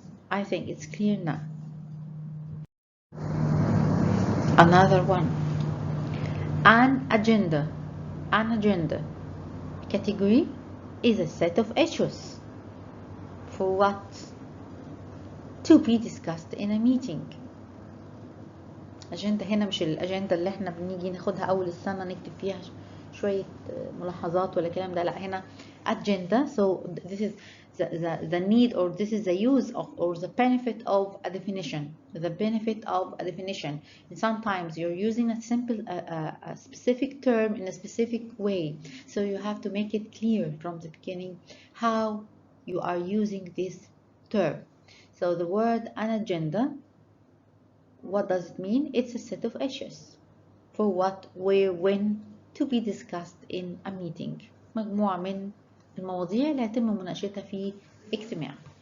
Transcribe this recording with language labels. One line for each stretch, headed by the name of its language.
English: I think it's clear now. Another one. An agenda. An agenda. Category is a set of issues. For what? To be discussed in a meeting.
Arabic: أجندة هنا مش الأجندة اللي احنا بنيجي ناخدها أول السنة نكتب فيها شوية ملاحظات ولا كلام ده، لا هنا agenda.
English: So this is the need, or this is the use of, or the benefit of a definition. The benefit of a definition. And sometimes you're using a simple, a specific term in a specific way. So you have to make it clear from the beginning how you are using this term. So the word an agenda, what does it mean? It's a set of issues. For what, where, when, to be discussed in a meeting.
Arabic: مجموعة من المواضيع اللي هيتم مناقشتها في اجتماع.